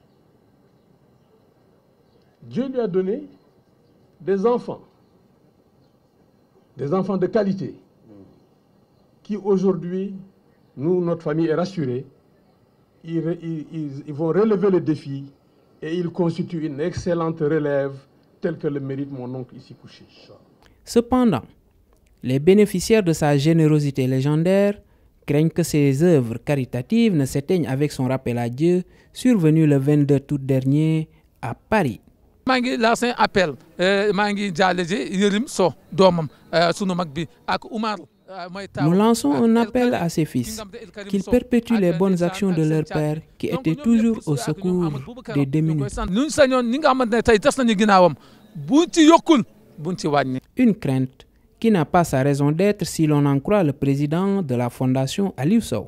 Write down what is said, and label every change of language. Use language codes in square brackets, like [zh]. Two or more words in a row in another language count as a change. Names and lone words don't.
[fr] Dieu lui a donné des enfants de qualité, qui aujourd'hui, nous, notre famille est rassurée, ils vont relever le défi et ils constituent une excellente relève telle que le mérite mon oncle ici couché. Cependant, les bénéficiaires de sa générosité légendaire craignent que ses œuvres caritatives ne s'éteignent avec son rappel à Dieu survenu le 22 août dernier à Paris. [wo] Mangi [fr] lancé un appel [wo] mangi jaleje Yerim So domam sunu mag bi ak Oumar. [fr] Nous lançons un appel à ses fils qu'ils perpétuent les bonnes actions de leur père qui était toujours au secours des démunis. Une crainte qui n'a pas sa raison d'être si l'on en croit le président de la fondation Aliou Sow.